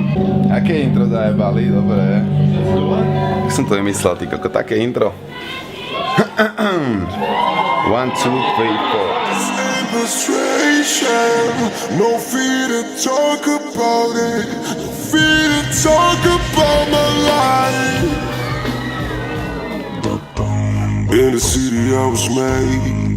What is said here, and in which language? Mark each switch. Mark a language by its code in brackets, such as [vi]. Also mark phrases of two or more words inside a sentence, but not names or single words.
[sk] Aké intro zajebali, dobre. Jak som to vymyslel, ty koko, také intro. 1, 2, 3, 4. [en] No fear to talk about it. No fear to talk about my life. In the city I was made.